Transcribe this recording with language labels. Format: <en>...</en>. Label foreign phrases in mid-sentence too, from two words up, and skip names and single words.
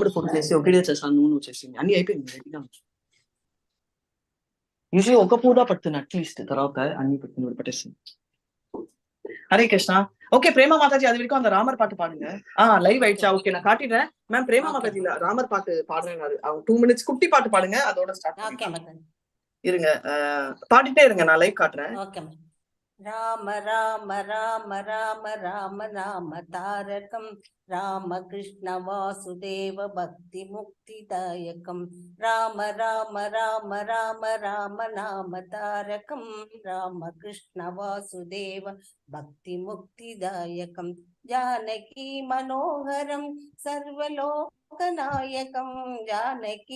<te>ఫోటో చేసి ఒకటే చేస్తాను, నూనె వచ్చేసింది, అన్ని అయిపోయింది. యూజువల్లీ ఒక పూట పడుతుంది అట్లీస్ట్, తర్వాత అన్ని పట్టేస్తుంది.</te> <ta>ஹரே கிருஷ்ணா. ஓகே பிரேமா மாதாஜி அது வரைக்கும் அந்த ராமர் பாட்டு பாடுங்க. லைவ் ஆயிடுச்சா? ஓகே நான் காட்டிடுறேன் மேம். பிரேமா மாதாஜி ராமர் பாட்டு பாடுறேன். அவங்க 2 minutes குட்டி பாட்டு பாடுங்க, அதோட ஸ்டார்ட் இருங்க. பாடிட்டே இருங்க, நான் லைவ் காட்டுறேன். ஓகே.</ta> <sa>राम राम राम राम राम नाम तारकम् रामकृष्ण वासुदेव भक्ति मुक्तिदायकम् राम राम राम राम राम नाम तारकम् रामकृष्ण वासुदेव भक्ति मुक्तिदायकम् जानकी मनोहरम् सर्वलोकनायकम् जानकी</sa>